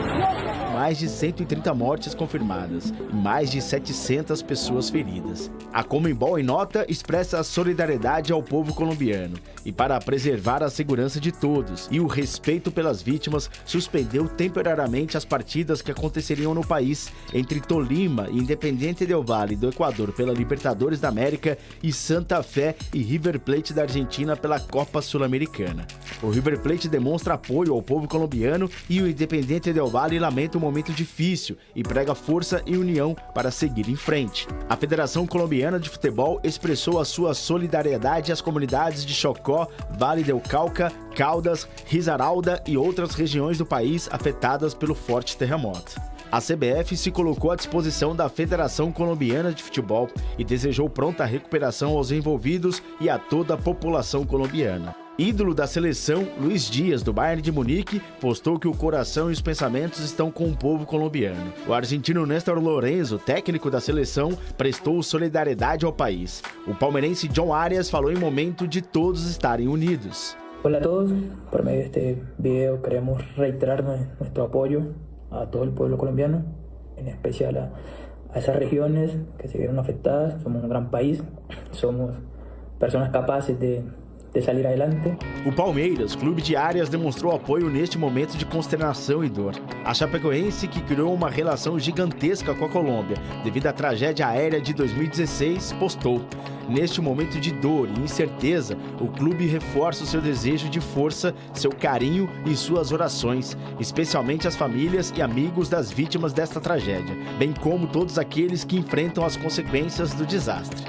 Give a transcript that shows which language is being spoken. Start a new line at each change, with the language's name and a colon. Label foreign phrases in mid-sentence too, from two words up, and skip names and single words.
Portuguese: Mais de 130 mortes confirmadas e mais de 700 pessoas feridas. A Conmebol, em nota, expressa a solidariedade ao povo colombiano e, para preservar a segurança de todos e o respeito pelas vítimas, suspendeu temporariamente as partidas que aconteceriam no país entre Tolima e Independiente del Valle do Equador pela Libertadores da América e Santa Fé e River Plate da Argentina pela Copa Sul-Americana. O River Plate demonstra apoio ao povo colombiano e o Independiente del Valle lamenta um momento difícil e prega força e união para seguir em frente. A Federação Colombiana de Futebol expressou a sua solidariedade às comunidades de Chocó, Vale del Cauca, Caldas, Risaralda e outras regiões do país afetadas pelo forte terremoto. A CBF se colocou à disposição da Federação Colombiana de Futebol e desejou pronta recuperação aos envolvidos e a toda a população colombiana. Ídolo da seleção, Luiz Dias, do Bayern de Munique, postou que o coração e os pensamentos estão com o povo colombiano. O argentino Néstor Lorenzo, técnico da seleção, prestou solidariedade ao país. O palmeirense John Arias falou em momento de todos estarem unidos.
Spanish: Hola a todos, por medio de este video queremos reiterar nuestro apoyo a todo el pueblo colombiano, en especial a esas regiones que se vieron afectadas. Somos un gran país, somos personas capaces de sair adelante.
Portuguese: O Palmeiras, clube de Arias, demonstrou apoio neste momento de consternação e dor. A Chapecoense, que criou uma relação gigantesca com a Colômbia devido à tragédia aérea de 2016, postou: neste momento de dor e incerteza, o clube reforça o seu desejo de força, seu carinho e suas orações, especialmente às famílias e amigos das vítimas desta tragédia, bem como todos aqueles que enfrentam as consequências do desastre.